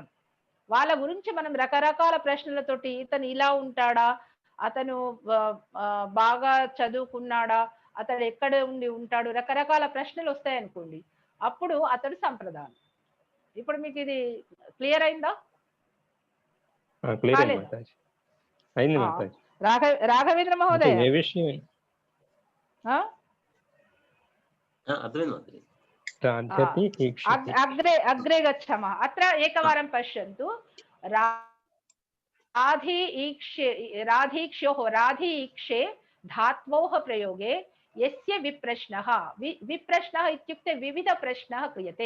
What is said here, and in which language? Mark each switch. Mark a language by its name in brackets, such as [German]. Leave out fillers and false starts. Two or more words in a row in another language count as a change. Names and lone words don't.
[Telugu] వాళ్ళ గురించి మనం రకరకాల ప్రశ్నలతోటి ఇతను ఇలా ఉంటాడా, అతను బాగా చదువుకున్నాడా, అతడు ఎక్కడ ఉండి ఉంటాడు, రకరకాల ప్రశ్నలు వస్తాయనుకోండి, అప్పుడు అతడు సంప్రదానం. ఇప్పుడు మీకు ఇది క్లియర్ అయిందా? రాఘవేంద్ర మహోదయ [Sanskrit] अग्रे गच्छामः. अत्र एकवारं पश्यन्तु. राधीक्षे धात्वोः प्रयोगे यस्य विप्रश्नः इत्युक्ते विविध प्रश्नः क्रियते.